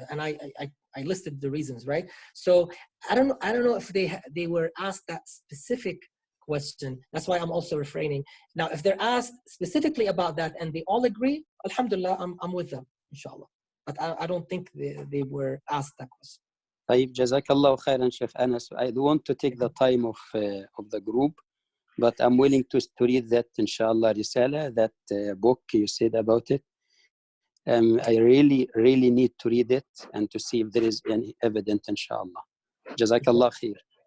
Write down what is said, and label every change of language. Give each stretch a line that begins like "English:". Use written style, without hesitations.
English: And I listed the reasons, right? So I don't know if they were asked that specific question. That's why I'm also refraining. Now, if they're asked specifically about that and they all agree, alhamdulillah, I'm with them, inshallah. But I don't think they were asked that question.
Arabic: طيب جزاك الله خيرا Sheikh Anas.
English: I don't want to take the time of the group, but I'm willing to read that inshallah risala, that book you said about it. I really need to read it and to see if there is any evidence, inshallah. Jazakallah khair.